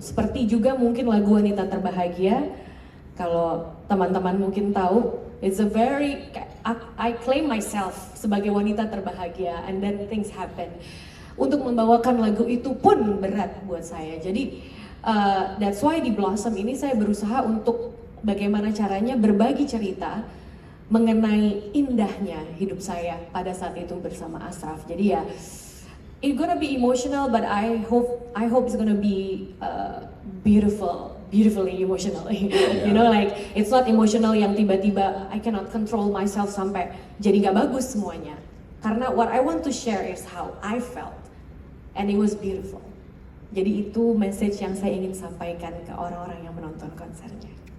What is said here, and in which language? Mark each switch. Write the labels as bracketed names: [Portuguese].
[Indonesian] Seperti juga mungkin lagu Wanita Terbahagia, kalau teman-teman mungkin tahu, [English] it's a very, I claim myself [Indonesian] sebagai wanita terbahagia, [English] and then things happen. [Indonesian] Untuk membawakan lagu itu pun berat buat saya. Jadi [English] that's why [Indonesian] di Blossom ini saya berusaha untuk bagaimana caranya berbagi cerita mengenai indahnya hidup saya pada saat itu bersama Ashraf. Jadi ya, [English] it's gonna be emotional, but I hope it's gonna be beautifully emotional. You know, like it's not emotional [Indonesian] yang tiba-tiba [English] I cannot control myself [Indonesian] sampai jadi nggak bagus semuanya. [English] Karena what I want to share is how I felt, and it was beautiful. [Indonesian] Jadi itu message yang saya ingin sampaikan ke orang-orang yang menonton konsernya.